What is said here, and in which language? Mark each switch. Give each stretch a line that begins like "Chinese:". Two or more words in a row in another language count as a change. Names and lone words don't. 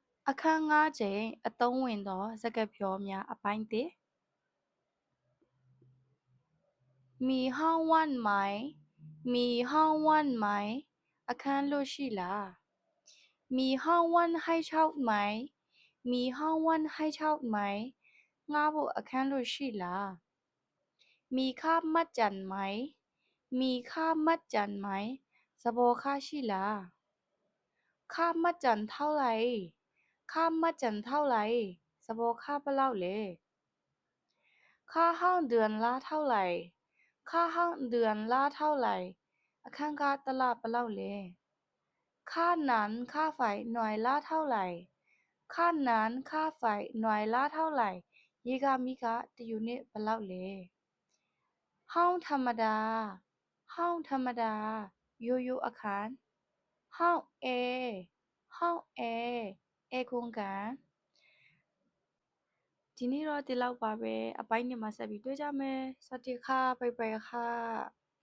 Burmese: အခန်း၅ကျိန်အသုံးဝင်သောစကားပြောများအပိုင်း၁
Thai: มีห้องว่างไหมมีห้องว่างไหม
Burmese: အခန်းလွတ်ရှိလား
Thai: มีห้องว่างให้เช่าไหมมี ห้องว่างให้เช่าไหม
Burmese: ငှားဖို့အခန်းလွတ်ရှိလား
Thai: มีค่ามัดจำไหมมีค่ามัดจำไหม
Burmese: စပေါ်ခရှိလား
Thai: ค่ามัดจำเท่าไหร่ค่ามัดจำเท่าไหร่
Burmese: စပေါ်ခဘယ်လောက်လဲ
Thai: ค่าห้องเดือนละเท่าไหร่ ค่าห้องเดือนละเท่าไหร่
Burmese: အခန်းခတစ်လဘယ်လောက်လဲ
Thai: ค่านั้น ค่าไฟหน่วยละเท่าไหร่ค่านั้นค่าไฟหน่วยละเท่าไหร่
Burmese: ရေကမီးကတစ်ယူနစ်ဘယ်လောက်လဲ
Thai: ห้องธรรมดาห้องธรรมดา
Burmese: ရိုးရိုးအခန်း
Thai: ห้องแอร์ห้องแอร์แอร์
Burmese: ကုန်ကန်ဒီနေ့တော့ဒီလောက်ပါပဲအပိုင်း2မှာဆက်ပြီးတွေ့ကြမယ်
Thai: စวัสดีค่ะบ๊ายบายค่ะ